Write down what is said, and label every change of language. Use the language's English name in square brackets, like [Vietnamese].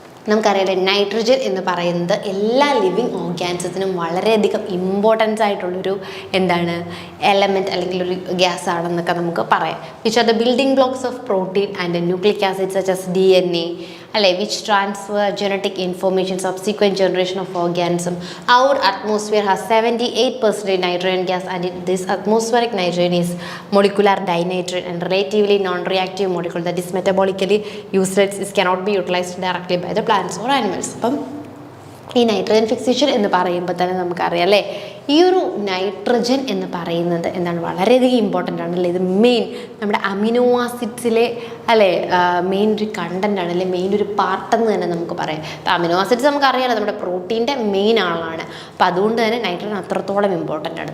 [Malayalam] നമുക്കറിയാം നൈട്രജൻ എന്ന് പറയുന്നത് എല്ലാ ലിവിങ് ഓർഗാനിസത്തിനും വളരെയധികം ഇമ്പോർട്ടൻസ് ആയിട്ടുള്ളൊരു എലമെൻറ്റ് അല്ലെങ്കിൽ ഒരു ഗ്യാസ് ആണെന്നൊക്കെ നമുക്ക് പറയാം. [English] Which are the building blocks of protein and nucleic acid such as DNA അല്ലെ, which transfer genetic information subsequent generation of organism. Our atmosphere has 78% nitrogen gas, and this atmospheric nitrogen is molecular dinitrogen and relatively non-reactive molecule that is metabolically useless. It cannot be utilized directly by the plants or animals. [Malayalam] അപ്പം ഈ nitrogen fixation എന്ന് പറയുമ്പോൾ തന്നെ നമുക്കറിയാം അല്ലേ, ഈ ഒരു nitrogen എന്ന് പറയുന്നത് വളരെയധികം ഇമ്പോർട്ടൻ്റ് ആണ് അല്ലേ. ഇത് മെയിൻ നമ്മുടെ അമിനോ ആസിഡ്സിലെ മെയിൻ ഒരു കണ്ടൻ്റ് ആണ് അല്ലെ, മെയിൻ ഒരു പാർട്ടെന്ന് തന്നെ നമുക്ക് പറയാം. അപ്പോൾ അമിനോ ആസിഡ്സ് നമുക്കറിയാലോ നമ്മുടെ പ്രോട്ടീൻ്റെ മെയിൻ ആളാണ്. അപ്പോൾ അതുകൊണ്ട് തന്നെ നൈട്രജൻ അത്രത്തോളം ഇമ്പോർട്ടൻ്റ് ആണ്.